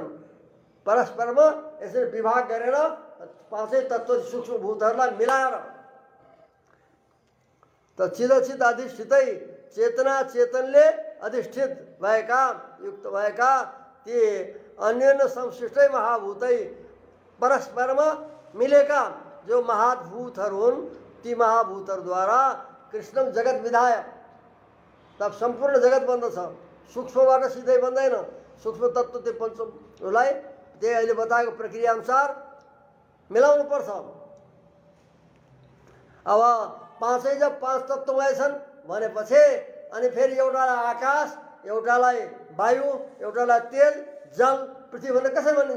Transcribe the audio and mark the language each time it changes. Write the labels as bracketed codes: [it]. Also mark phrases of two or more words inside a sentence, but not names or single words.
[ne] परस्परमा यसरी विभाग गरेर पाँचै तत्त्व सूक्ष्म भूतहरूलाई मिलाएर त चिरचित अधिष्ठितै चेतनले अधिष्ठित भएका युक्त भएका ती अन्योन्य संश्लिष्टै महाभूतै परस्परमा मिलेका जो महाभूतहरू हुन् ती महाभूतहरूद्वारा [sa] कृष्ण जगत विधाय। [ne] तब सम्पूर्ण जगत बन्दछ, सूक्ष्मबाट सिधै बन्दैन। सूक्ष्म तत्त्व त्यो पञ्चलाई त्यही अहिले बताएको प्रक्रिया अनुसार मिलाउनु पर्छ। अब पाँचै जब 5 तत्त्वमय छन् भनेपछि अनि फेरि एउटालाई आकाश, एउटालाई वायु, एउटालाई तेल, जल, पृथ्वी भनेर कसरी भनिन्छ?